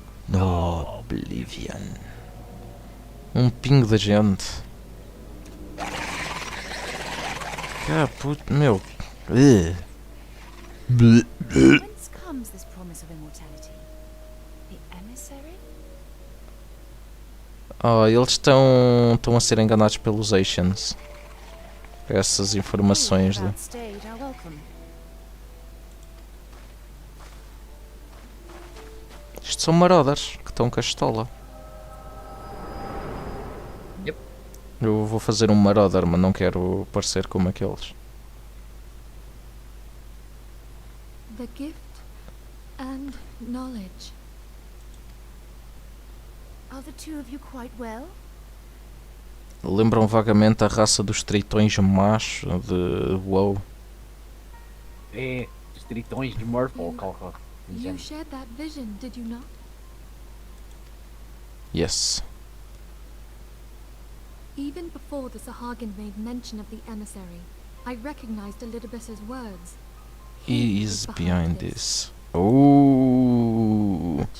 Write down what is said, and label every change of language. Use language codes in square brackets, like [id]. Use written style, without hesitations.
[pt] No Oblivion. Um pingo de gente. Que puta, meu. [en] Whence comes this promise of immortality? The emissary? [pt] Oh, eles estão a ser enganados pelos Asians. Essas informações de... [en] Outstayed our welcome. [pt] Isto são marauders que estão com a estola. [en] Yep. [pt] Eu vou fazer um marauder, mas não quero parecer como aqueles. [en] The gift and knowledge. Are the two of you quite well? [pt] Lembram vagamente a raça dos tritões macho de WoW. É, os tritões de Morphle. [en] You shared that vision, did you not? Yes. Even before the Sahagin made mention of the emissary, I recognized Elidibus's words. He is behind this. Oh,